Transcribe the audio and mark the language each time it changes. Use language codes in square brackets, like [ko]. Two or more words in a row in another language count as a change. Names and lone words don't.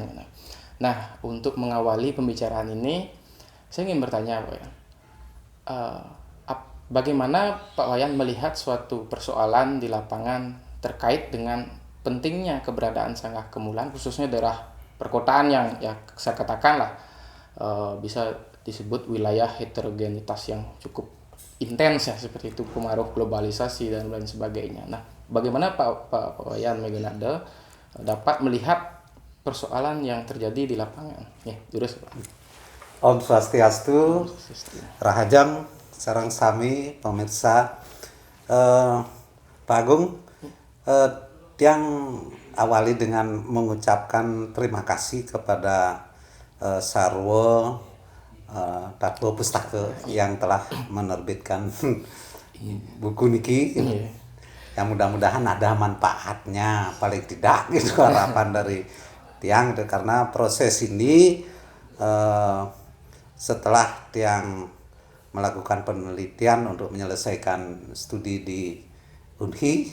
[id] Nah untuk mengawali pembicaraan ini saya ingin bertanya Pak Wayan, bagaimana Pak Wayan melihat suatu persoalan di lapangan terkait dengan pentingnya keberadaan Sanggah Kemulan, khususnya daerah perkotaan yang ya saya katakanlah bisa disebut wilayah heterogenitas yang cukup intens ya, seperti itu, pengaruh globalisasi dan lain sebagainya. Nah, bagaimana Pak Wayan Megonade dapat melihat persoalan yang terjadi di lapangan? Ya, jurus Pak. [ban] Om Swastiastu, rahajang sareng sami pemirsa. [id] Pak Agung, tiang awali dengan mengucapkan terima kasih kepada Sarwo Tata Pustaka yang telah menerbitkan buku niki. Yang mudah-mudahan ada manfaatnya paling tidak gitu harapan dari tiang itu, karena proses ini setelah tiang melakukan penelitian untuk menyelesaikan studi di Unhi.